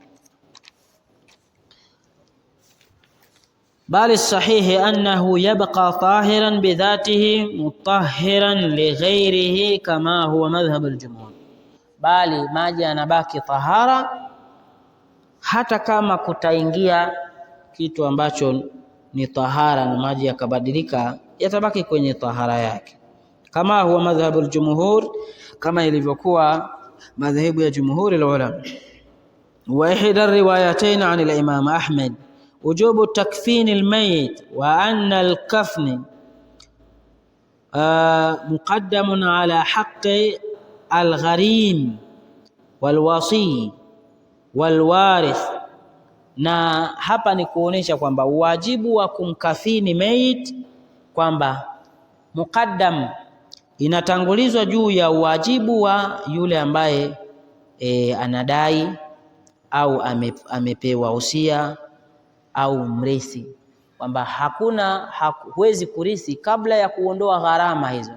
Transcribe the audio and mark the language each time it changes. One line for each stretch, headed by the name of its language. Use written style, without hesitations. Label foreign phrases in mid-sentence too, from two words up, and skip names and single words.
Arabic: بل الصحيح أنه يبقى طاهرا بذاته مطهرا لغيره كما هو مذهب الجمهور,
Swahili: bali maji yanabaki tahara hata kama kutaingia kitu ambacho ni tahara na maji yakabadilika, yatabaki kwenye tahara yake,
Arabic: كما هو مذهب الجمهور,
Swahili: kama ilivyokuwa madhhabu ya jumhuri ulama.
Arabic: وإحدى الروايتين عن الإمام أحمد وجوب تكفين الميت وأن الكفن مقدم على حق الغريم والوصي والوارث.
Swahili: Na hapa ni kuonesha kwamba wajibu wa kumkafini mayit kwamba muqaddam inatangulizwa juu ya wajibu wa yule ambaye anadai au amepewa usia au mrithi, kwamba huwezi kurithi kabla ya kuondoa gharama hizo.